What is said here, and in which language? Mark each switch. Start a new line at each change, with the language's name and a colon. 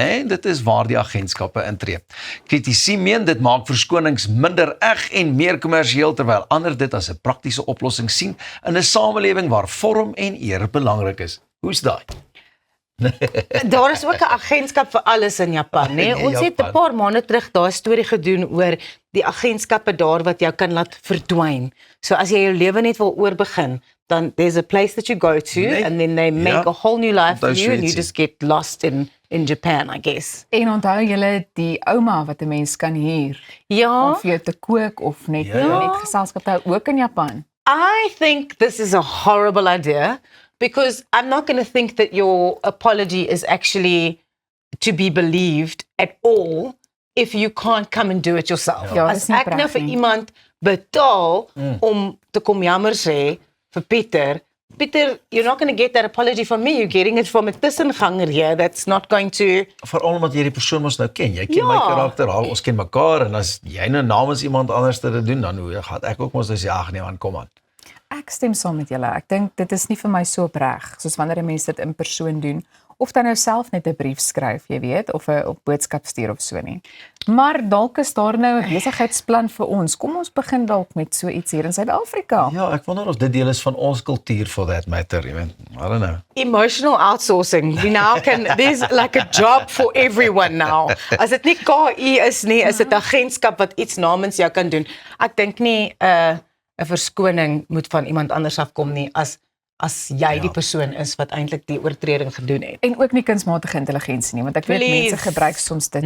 Afrikaans: Nee, dit is waar die agentskappe intree. Kritici meen dit maak verskonings minder eg en meer kommersieel, terwyl ander dit as 'n praktiese oplossing sien in 'n samelewing waar vorm en eer belangrik is. Hoe's daai? Daar is ook 'n agentskap vir alles in Japan, né? Ons het 'n paar maande terug daai storie gedoen oor die agentskappe daar wat jou kan laat verdwyn. So as jy jou lewe net wil oorbegin, dan
English: there's a place that you go to and then they make a whole new life for you and you just get lost in Japan, I guess.
Afrikaans: En onthou julle die ouma wat 'n mens kan huur om vir jou te kook of net geselskap te hou, ook in Japan.
English: I think this is a horrible idea. Because I'm not going to think that your apology is actually to be believed at all if you can't come and do it yourself.
Afrikaans: Ja, as ek nou vir iemand betaal om te kom jammer sê vir Pieter,
English: you're not going to get that apology from me. You're getting it from 'n tussenganger here that's not going to...
Afrikaans: Veral omdat jy die persoon mos nou ken. Jy ken my karakter, ons ken mekaar, en as jy nou namens iemand anders dit doen, dan gaan ek ook mos nou sê, ag nee man, kom aan. ek stem saam met julle. Ek dink dit is nie vir my so opreg soos wanneer 'n mens dit in persoon doen of dan nou self net 'n brief skryf, jy weet, of 'n boodskap stuur of so nie. Maar dalk is daar nou 'n besigheidsplan vir ons. Kom ons begin dalk met so iets hier in Suid-Afrika. Ja, ek wonder of dit deel is van ons kultuur
English: for that matter, I don't know. Emotional outsourcing. We now can, there's like a job for everyone now.
Afrikaans: As dit nie KI is nie, is dit 'n agentskap wat iets namens jou kan doen. Ek dink nie 'n verskoning moet van iemand anders afkom nie as jy die persoon is wat eintlik die oortreding gedoen het. En ook nie kunsmatige intelligensie nie, want ek weet mense gebruik soms dit.